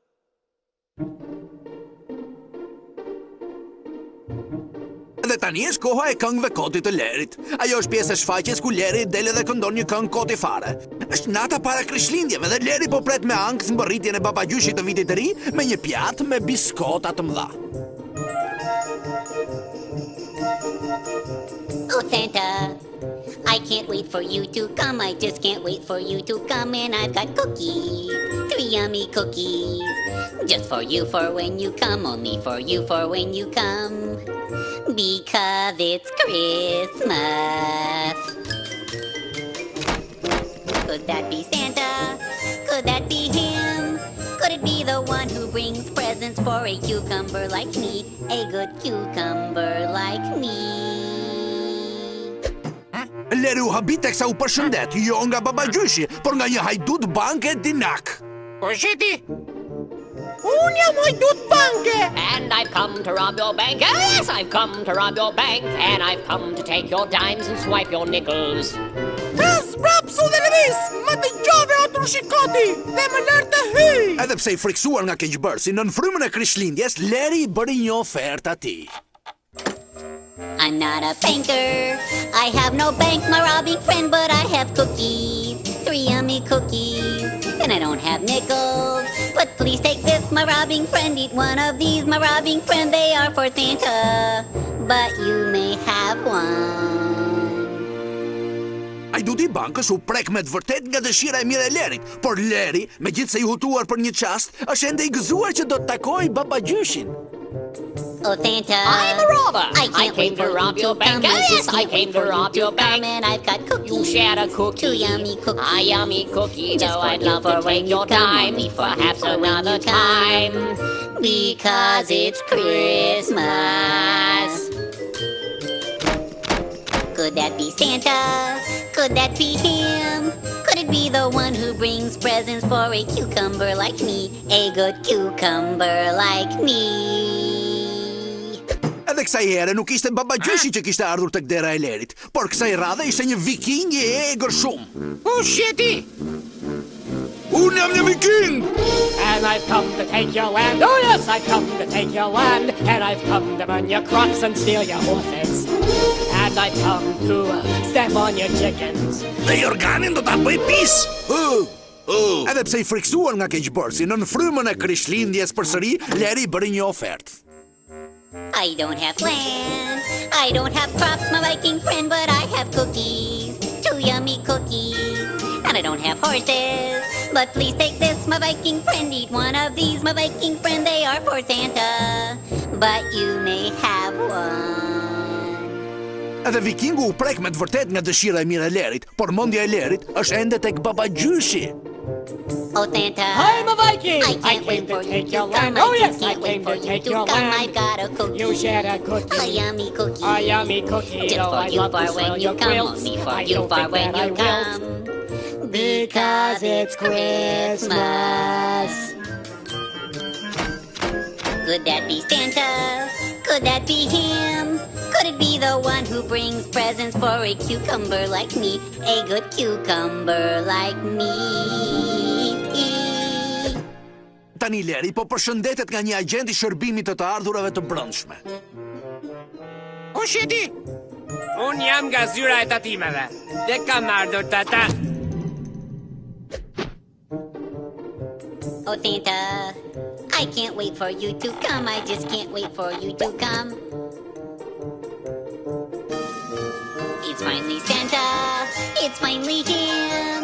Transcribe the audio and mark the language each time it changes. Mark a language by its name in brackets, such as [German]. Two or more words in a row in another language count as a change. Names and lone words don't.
[Albanian] Dhe tani është koha e këngëve kotit të Lerit. Ajo është pjesë e shfaqjes ku Leri del dhe këndon një këngë koti fare. Është nata para Krishtlindjeve dhe Leri po pret me ankth mbërritjen e babagjyshit të vitit të ri me një pjatë me biskota të mëdha. [English] Oh, Santa, I can't wait for you to come. I just can't wait for you to come. And I've got cookies, 3 yummy cookies. Just for you for when you come. Only for you for when you come. Because it's Christmas. Could that be Santa? Could that be him? Could it be the one who brings presents for a cucumber like me, a good cucumber like me. [Albanian] Leri u habit teksa u përshëndet, jo nga babagjyshi, por nga një hajdut banke dinak. Sheti? Unë jam hajdut banke! [English] And I've come to rob your bank. Yes, I've come to rob your bank. And I've come to take your dimes and swipe your nickels. [Albanian] Kas brapsu dhe lëviz, më të gjove o të shikoti dhe më lërë të hyj! Edhe pse i friksuar nga keqbërsi, në frymën e Krishtlindjes, Leri i bëri një ofertë atij. [English] I'm not a banker. I have no bank, my robbing friend, but I have cookies. 3 yummy cookies. And I don't have nickels. But please take this, my robbing friend. Eat one of these, my robbing friend. They are for Santa. But you may have one. [Albanian] Hajduti i bankës u prek me të vërtet nga dëshira e mirë e Lerit, por Leri, megjithse i hutuar për një çast, është ende i gëzuar që do të takojë babagjyshin. [English] Oh, Santa. I'm a robber. I came to rob your bank. Yes, I came to rob your bank. And I've got cookies. You shared a cookie. 2 yummy cookies. A yummy cookie. Just Though for I'd you, love for to when take you your come, time, only for perhaps you, for when another you come. time. Because it's Christmas. Could that be Santa? Could that be him? Could it be the one who brings presents for a cucumber like me? A good cucumber like me. [Albanian] Edhe kësaj here nuk ishte babagjyshi që kishte ardhur tek dera e Lerit, por kësaj radhe ishte një viking i egër shumë. Sheti? Unë jam një viking! [English] And I've come to take your land. Oh yes, I've come to take your land. And I've come to burn your crops and steal your horses. And I've come to step on your chickens. [Albanian] Dhe Jorganin do ta bëj pis! Edhe pse i friksuar nga keqbërsi, në frymën e Krishtlindjes përsëri, Leri bëri një ofertë. [English] I don't have land, I don't have crops, my Viking friend, but I have cookies, 2 yummy cookies. And I don't have horses, but please take this, my Viking friend. Eat one of these, my Viking friend. They are for Santa, but you may have one. [Albanian] Edhe vikingu u prek me të vërtet nga dëshira e mirë e Lerit, por mendja e Lerit është ende tek babagjyshi. [English] Oh, Santa, I'm a Viking. I can't wait for you take to your come. land. Oh I yes, just I can't wait came for to you take to your come. land. I've got a cookie. You shared a cookie. A yummy cookie. A yummy cookie. Just Though for I'd you, love for to when swell you your come. quilts, Only for I you, don't for think when that I you will. come. Because it's Christmas. Could that be Santa? Could that be him? Could it be the one who brings presents for a cucumber like me? A good cucumber like me. [Albanian] Tani Leri po përshëndetet nga një agent i shërbimit të ardhurave të brendshme. Sheti? Unë jam nga zyra e tatimeve. Dhe kam ardhur tata. [English] Oh, Santa, I can't wait for you to come. I just can't wait for you to come. It's finally Santa. It's finally him.